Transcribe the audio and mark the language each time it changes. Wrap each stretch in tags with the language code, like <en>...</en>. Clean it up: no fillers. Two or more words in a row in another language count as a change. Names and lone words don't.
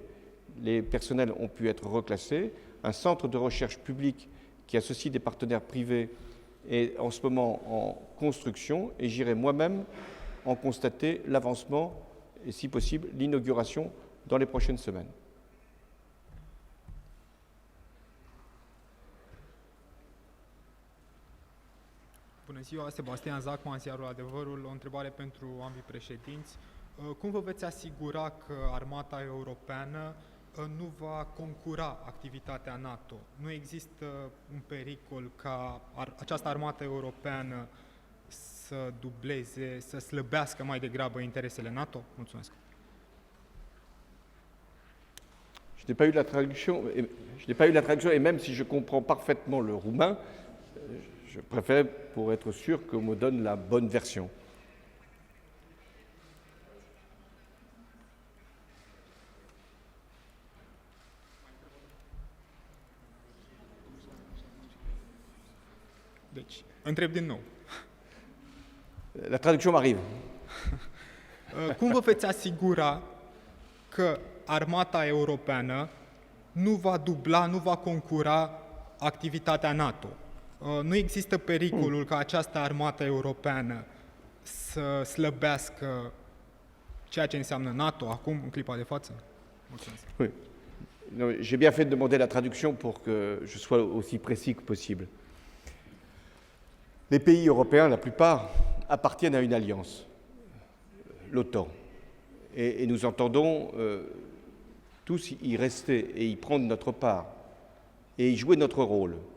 <fr>Les personnels ont pu être reclassés. Un centre de recherche public qui associe des partenaires privés est en ce moment en construction et j'irai moi-même en constater l'avancement et, si possible, l'inauguration dans les prochaines semaines.</fr> <ro>Bună ziua, Sebastian Zacman, Ziarul Adevărul. O întrebare pentru ambii președinți. Cum vă veți asigura că armata europeană nu va concura activitatea NATO? Nu există un pericol ca această armată europeană să dubleze, să slăbească mai degrabă interesele NATO? Mulțumesc.</ro> <fr>Je n'ai pas eu la traduction et même si je comprends parfaitement le roumain, je préfère pour être sûr qu'on me donne la bonne version.</fr> <ro>Deci, întreb din nou.</ro> <fr>La traduction m'arrive.</fr> <ro>Cum vă veți asigura că armata europeană nu va dubla, nu va concura activitatea NATO? Nu există pericolul ca această armată europeană să slăbească ceea ce înseamnă NATO acum, în clipa de față? Mulțumesc.</ro> <fr>Oui. J'ai bien fait de demander la traduction pour que je sois aussi précis que possible. Les pays européens, la plupart, appartiennent à une alliance, l'OTAN. Et nous entendons tous y rester et y prendre notre part et y jouer notre rôle.</fr>